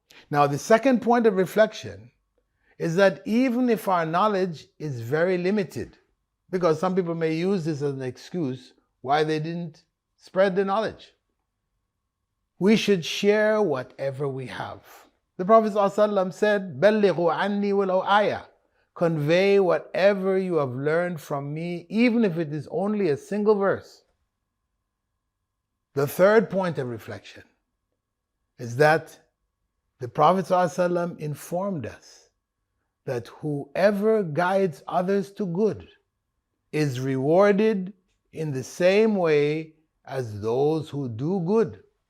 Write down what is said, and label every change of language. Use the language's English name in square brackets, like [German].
[English] Now, the second point of reflection is that even if our knowledge is very limited, because some people may use this as an excuse why they didn't spread the knowledge, we should share whatever we have. The Prophet ﷺ said, [Arabic] بَلِّغُوا عَنِّي وَلَوْ آيَةً. [English] Convey whatever you have learned from me, even if it is only a single verse. The third point of reflection is that the Prophet ﷺ informed us that whoever guides others to good is rewarded in the same way as those who do good.